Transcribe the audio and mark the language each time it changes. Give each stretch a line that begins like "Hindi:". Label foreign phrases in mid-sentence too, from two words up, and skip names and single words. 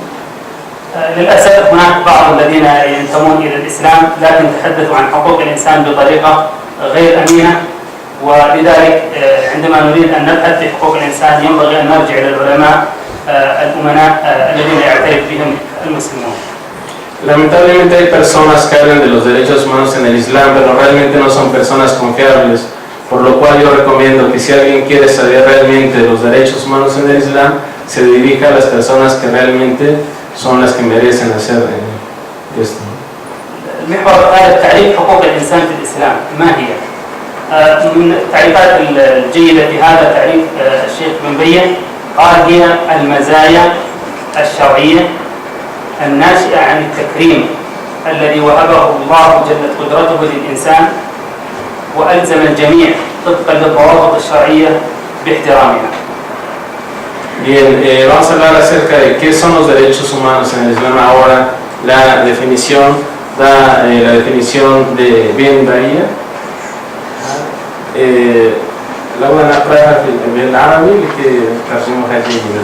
Arabic: للأسف هناك بعض الذين ينتمون إلى الإسلام لكن تحدثوا عن حقوق الإنسان بطريقة غير أمينة، ولذلك عندما نريد أن نبحث في حقوق الإنسان ينبغي أن نرجع إلى العلماء الأمناء الذين يعترف بهم المسلمون.
Spanish: Lamentablemente hay personas que hablan de los derechos humanos en el Islam, pero realmente no son personas confiables, por lo cual yo recomiendo que si alguien quiere saber realmente de los derechos humanos en el Islam, se dirija a las personas que realmente son las que merecen hacer esto.
Arabic: المحور الثالث تعريف حقوق الإنسان في الإسلام ما هي؟ من التعريفات الجيدة في هذا تعريف الشيخ بن بية قال هي المزايا الشرعية الناشئة عن التكريم الذي وهبه الله جلت قدرته للإنسان وألزم الجميع طبقا للضوابط الشرعية باحترامها.
Spanish: Bien, vamos a hablar acerca de qué son los derechos humanos en el Islam ahora. La definición da la definición de Ben Bahía. La buena práctica del árabe que trajimos aquí.